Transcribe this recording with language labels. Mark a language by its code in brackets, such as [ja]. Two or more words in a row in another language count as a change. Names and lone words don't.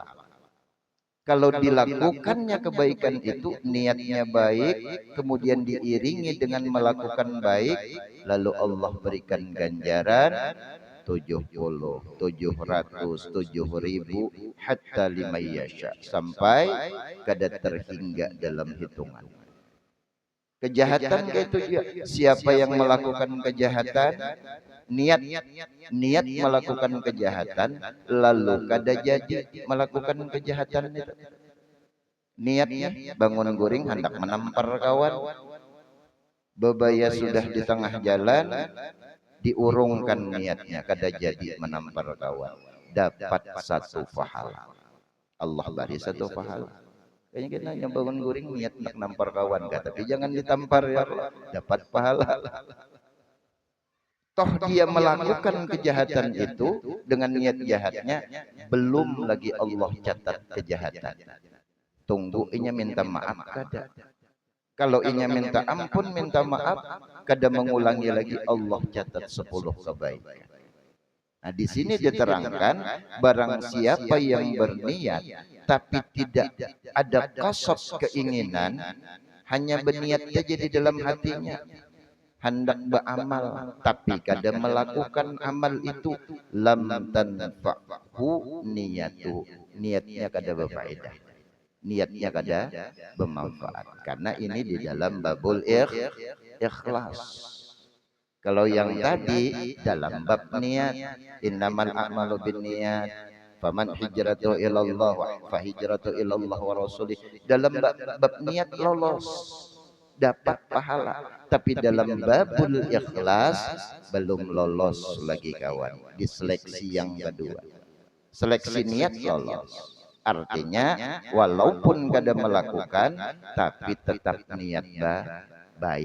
[id] Kalau dilakukannya kebaikan itu, niatnya baik, kemudian diiringi dengan melakukan baik, lalu Allah berikan ganjaran 70, 700, 7.000 hatta 5 yasha, sampai kada terhingga dalam hitungan. Kejahatan kayak itu juga. Siapa yang melakukan kejahatan, niat melakukan kejahatan, lalu kada jadi melakukan kejahatan itu. Niatnya bangun guring hendak menampar kawan, bebaya sudah di tengah jalan, diurungkan niatnya, kada jadi menampar kawan, dapat satu pahala. Allah beri satu pahala. Kayaknya kita hanya bangun guring niat nak nampar kawan, tapi jangan ditampar ya Allah, dapat pahala. Toh dia melakukan kejahatan itu dengan niat jahatnya, belum lagi Allah catat kejahatan. Tunggu inya minta maaf kada. Kalau inya minta ampun, minta maaf, kada mengulangi lagi, Allah catat 10 kebaikan. Nah, di sini diterangkan, barang siapa yang berniat tapi tidak ada qasad keinginan, hanya berniat saja di dalam hatinya, hendak beramal tapi kada melakukan amal itu, [ar] لم تنفعه نيته, [id] niatnya kada berfaedah, niatnya kada bermanfaat. Karena ini di dalam [ar] باب الإخلاص. [id] Kalau yang tadi dalam bab niat, [ar] إنما الأعمال بالنيات، فمن هجرته إلى الله فهجرته إلى الله ورسوله. [id] Dalam bab niat lolos, dapat pahala. Tapi dalam [ar] باب الإخلاص [id] belum lolos lagi kawan. Di seleksi yang kedua, seleksi niat lolos. Artinya walaupun kada melakukan, tapi tetap niat baik.